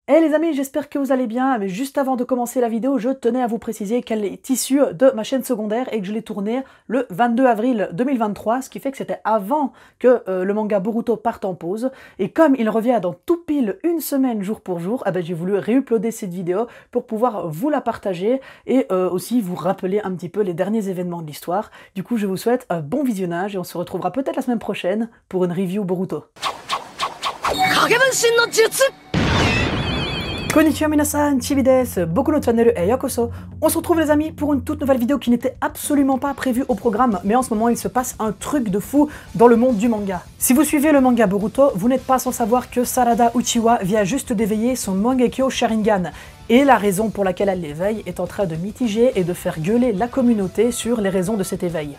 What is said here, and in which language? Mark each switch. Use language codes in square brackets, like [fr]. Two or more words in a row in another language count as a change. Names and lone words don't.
[fr] Hey les amis, j'espère que vous allez bien, mais juste avant de commencer la vidéo, je tenais à vous préciser qu'elle est issue de ma chaîne secondaire et que je l'ai tournée le 22 avril 2023, ce qui fait que c'était avant que le manga Boruto parte en pause. Et comme il revient dans tout pile une semaine jour pour jour, j'ai voulu réuploader cette vidéo pour pouvoir vous la partager et aussi vous rappeler un petit peu les derniers événements de l'histoire. Du coup, je vous souhaite un bon visionnage et on se retrouvera peut-être la semaine prochaine pour une review Boruto. [ja] こんにちは皆さん、Chibiです、僕のチャンネルへようこそ. [fr] On se retrouve les amis pour une toute nouvelle vidéo qui n'était absolument pas prévue au programme, mais en ce moment il se passe un truc de fou dans le monde du manga. Si vous suivez le manga Boruto, vous n'êtes pas sans savoir que Sarada Uchiwa vient juste d'éveiller son Mangekyo Sharingan. Et la raison pour laquelle elle l'éveille est en train de mitiger et de faire gueuler la communauté sur les raisons de cet éveil.